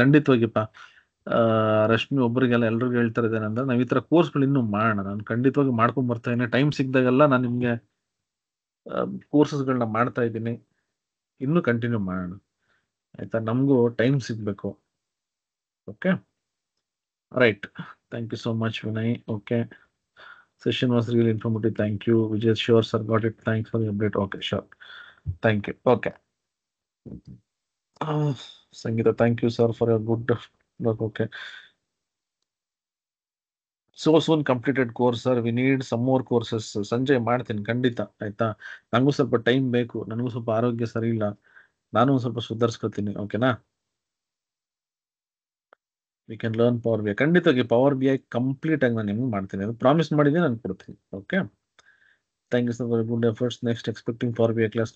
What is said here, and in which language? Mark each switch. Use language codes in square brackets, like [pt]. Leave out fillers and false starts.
[kn] ಖಂಡಿತವಾಗಿಪ್ಪ ರಶ್ಮಿ, ಒಬ್ಬರಿಗೆಲ್ಲ ಎಲ್ರಿಗೂ ಹೇಳ್ತಾ ಇದ್ದೇನೆಂದ್ರೆ, ನಾವು ಈ ಥರ ಕೋರ್ಸ್ಗಳು ಇನ್ನೂ ಮಾಡೋಣ. ನಾನು ಖಂಡಿತವಾಗಿ ಮಾಡ್ಕೊಂಡು ಬರ್ತಾ ಇದ್ದೀನಿ. ಟೈಮ್ ಸಿಕ್ಕಿದಾಗೆಲ್ಲ ನಾನು ನಿಮಗೆ ಕೋರ್ಸಸ್ಗಳನ್ನ ಮಾಡ್ತಾ ಇದ್ದೀನಿ. ಇನ್ನೂ ಕಂಟಿನ್ಯೂ ಮಾಡೋಣ ಆಯ್ತಾ, ನಮಗೂ ಟೈಮ್ ಸಿಗಬೇಕು. [en] Okay right, thank you so much Vinay. Okay, session was really informative. Thank you, Vijay. Sure, sir. Got it. Thanks for the update. Okay, sure. Thank you. Okay. Sangeeta, thank you, sir, for your good work. Okay. So soon completed course, sir. We need some more courses. [kn] Sanjay ಮಾಡ್ತೀನಿ ಖಂಡಿತ ಆಯ್ತಾ. ನನಗೂ ಸ್ವಲ್ಪ time ಬೇಕು, ನನಗೂ ಸ್ವಲ್ಪ ಆರೋಗ್ಯ ಸರಿ ಇಲ್ಲ, ನಾನು ಒಂದು ಸ್ವಲ್ಪ ಸುಧಾರಿಸ್ಕೊತೀನಿ. ಓಕೆನಾ? [en] We can learn power B I. [kn] ಖಂಡಿತವಾಗಿ ಪವರ್ ಬಿ ಐ ಕಂಪ್ಲೀಟ್ ಆಗಿ ನಾನು ನಿಮ್ಗೆ ಮಾಡ್ತೀನಿ, ಅದು ಪ್ರಾಮಿಸ್ ಮಾಡಿದ್ದೀನಿ, ನಾನು ಕೊಡ್ತೀನಿ. [en] Okay, thank you sir for good efforts. Next expecting power B I class.